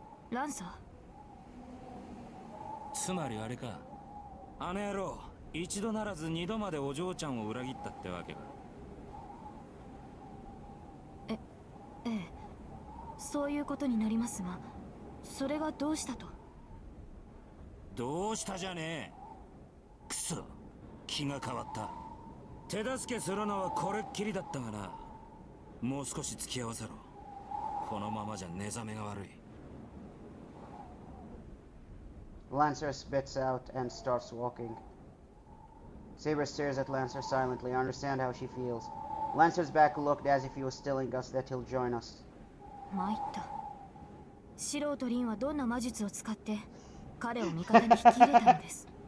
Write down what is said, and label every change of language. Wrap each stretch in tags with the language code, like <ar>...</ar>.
<ja>ランサー？つまりあれか。あの野郎、一度ならず二度までお嬢ちゃんを裏切ったってわけか。ええ、そういうことになりますが、それがどうしたと？どうしたじゃねえ。くそ、気が変わった。手助けするのはこれっきりだったがな。もう少し付き合わせろ。このままじゃ寝覚めが悪い。</ja> <en>Lancer spits out and starts walking. Saber stares at Lancer silently. I understand how she feels. Lancer's back looked as if he was telling us that he'll join us.</en> <ja>参った。シロとリンはどんな魔術を使って彼を味方に引き入れたのです。</ja>